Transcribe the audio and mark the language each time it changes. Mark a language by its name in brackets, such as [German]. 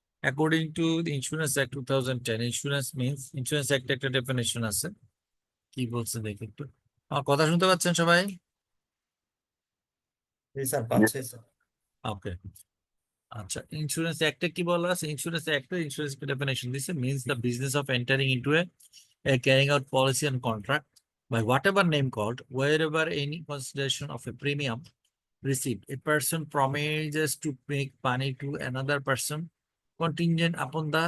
[English] According to the Insurance Act 2010, insurance means Insurance Act [Bangla] একটা definition আছে, কি বলছে দেখি একটু। আমার কথা শুনতে পাচ্ছেন সবাই? স্যার পাচ্ছে স্যার। ওকে, আচ্ছা, ইন্স্যুরেন্স অ্যাক্টে কি বলা আছে? ইন্স্যুরেন্স অ্যাক্টে ইন্স্যুরেন্স ডেফিনেশন দিছে, [English] means the business of entering into a carrying out policy and contract by whatever name called, wherever any consideration of a premium received, a person promises to make money to another person contingent upon